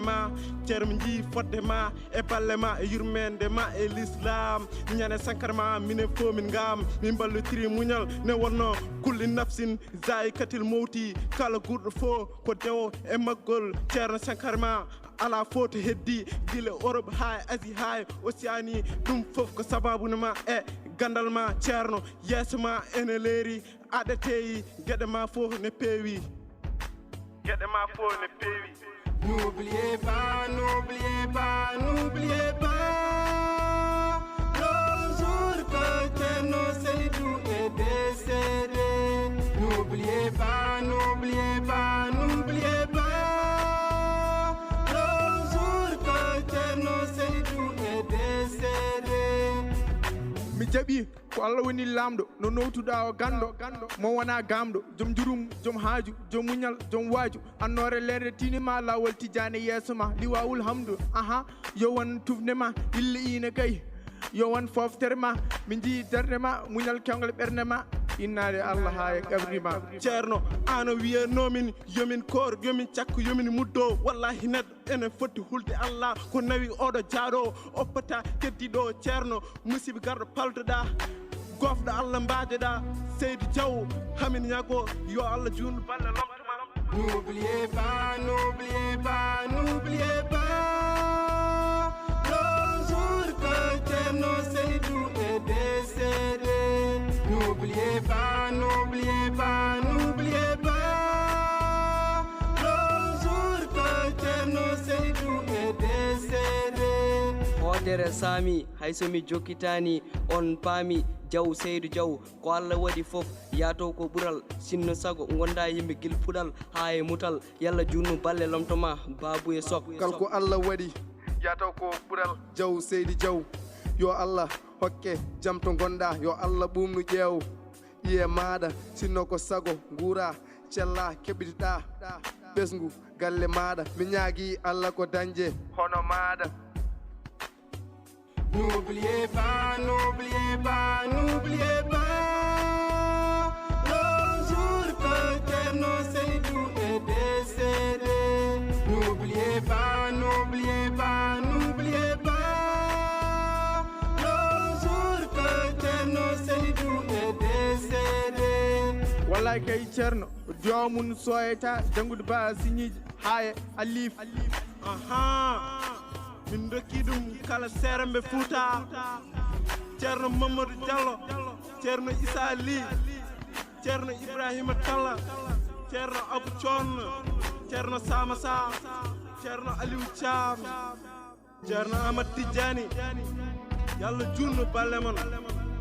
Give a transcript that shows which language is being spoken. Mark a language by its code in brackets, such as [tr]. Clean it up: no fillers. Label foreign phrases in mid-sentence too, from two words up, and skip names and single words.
[ff] ma ceerno mi jii fodde ma e balle ma e yurmede ma e l'islam ñane sankara ma minen fof min ngam min ballotiri muñal ne wonno [ar] كل نفس ذائقة الموت [ff] kala gurɗo fof ko dewo e maggol ceerno sankara ma ala fof to heddi gila Europe ha Asie ha Océanie ɗum fof ko sababune ma e gandal ma ceerno yeeso ma ene leeri aɗateyi gueɗe ma fof ne peewi gueɗe ma fof ne peewi. [fr] N'oubliez pas, n'oubliez pas, n'oubliez pas le jour que Thierno Seydou est décédé. N'oubliez pas, n'oubliez pas, n'oubliez pas le jour que Thierno Seydou est décédé. [ff] Mi jaɓi ko Allah woni lamɗo no nowtuɗa o gando mo wona gamɗo joom jurum joom haaju joom muñal joom waaju annore lerde tinima lawol tijane yeeso ma liwawul hamdu yo won tufde ma ille ine kay yo won foftere ma min jii darde ma muñal kewgal ɓernde ma innade Allah ha e kabri ma. ceerno ano wiyanomin yomin koor yomin cakko yomin muddo wallahi neɗɗo ene foti hulde Allah ko nawi oɗo jaaɗo oppata keddiɗo ceerno musiba garɗo paltoɗa gofɗo Allah mbadeɗa Seydou Diaw hamin ñago yo Allah junnu balle lomtoma. [fr] N'oubliez pas, n'oubliez pas, n'oubliez pas le jour que Thierno Seydou est décédé. N'oubliez pas, n'oubliez pas, n'oubliez pas le jour que Thierno Seydou est décédé. [ff] Hoodere Sami haysomi jokkitani on paami Diaw Seydou Diaw ko Allah waɗi fof yato ko ɓural sinno sago gonda yimɓe gil puɗal ha e mutal yalla junnu balle lomtoma babu e sok kalko Allah waɗi yato ko ɓural Diaw Seydou Diaw yo Allah hokke jam to gonɗa yo Allah ɓumnu ƴeew iye maɗa sinno ko sago guura cella keɓitiɗa ɓesgu galle maɗa mi ñaagui Allah ko dañje hono maɗa. [fr] N'oubliez pas, n'oubliez pas, n'oubliez pas le jour que Thierno Seydou est décédé. N'oubliez pas, n'oubliez pas, n'oubliez pas le jour que Thierno Seydou est décédé. [ff] Wallahi kay ceerno jomum soyata jangude ba signiji haye alif min dokki ɗum kala seeremɓe Fouta ceerno Mamadou Diallo ceerno Issa Ly ceerno Ibrahima Talla ceerno Abou Thion ceerno Sama Sa ceerno Aliou Thiam ceerno Amadou Tidiani yalla junnu balle mon